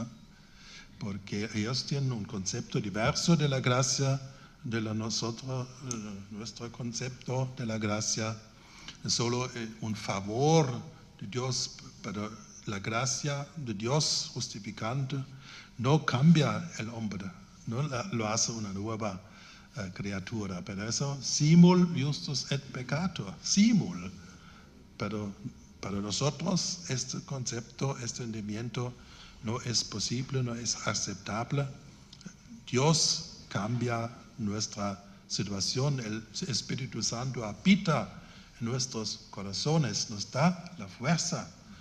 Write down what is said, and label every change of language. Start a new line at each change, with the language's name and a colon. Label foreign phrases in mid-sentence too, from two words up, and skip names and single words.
Spanish: Porque ellos tienen un concepto diverso de la gracia, nuestro concepto de la gracia es solo un favor de Dios, pero la gracia de Dios justificante no cambia el hombre, no lo hace una nueva criatura. Pero eso,
Latin: simul justus et peccator, simul.
Spanish: Pero para nosotros este concepto, este entendimiento no es posible, no es aceptable. Dios cambia nuestra situación, el Espíritu Santo habita en nuestros corazones, nos da la fuerza.